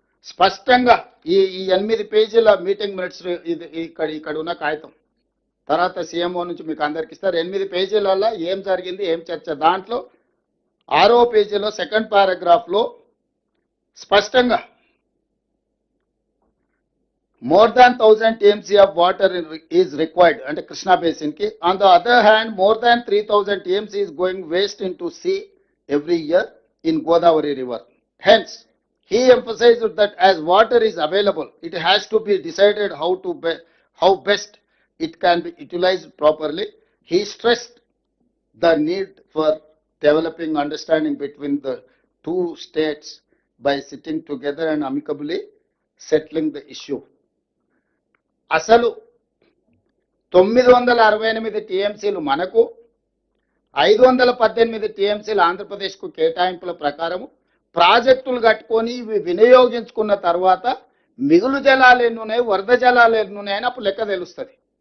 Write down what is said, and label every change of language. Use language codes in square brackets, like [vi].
[te] స్పష్టంగా ఈ 8 పేజీల మీటింగ్ మినిట్స్ ఇది ఇక్కడ ఉన్న కాగితం తర్వాత సీఎంఓ నుంచి మీకు అందరికి ఇస్తారు. 8 పేజీలలో ఏం జరిగింది, ఏం చర్చ, దాంట్లో 6వ పేజీలో సెకండ్ పారాగ్రాఫ్లో స్పష్టంగా [en] more than 1000 TMC of water is required and Krishna basin [te] ki. [en] On the other hand, more than 3000 TMC is going waste into sea every year in Godavari river. Hence, he emphasized that as water is available, it has to be decided how best it can be utilized properly. He stressed the need for developing understanding between the two states by sitting together and amicably settling the issue. [te] అసలు 968 టీఎంసీలు మనకు, 518 టీఎంసీలు ఆంధ్రప్రదేశ్కు కేటాయింపుల ప్రకారము ప్రాజెక్టులు కట్టుకొని ఇవి వినియోగించుకున్న తర్వాత మిగులు జలాలు ఎన్నున్నాయి, వరద జలాలు ఎన్నున్నాయని అప్పుడు లెక్క తెలుస్తుంది.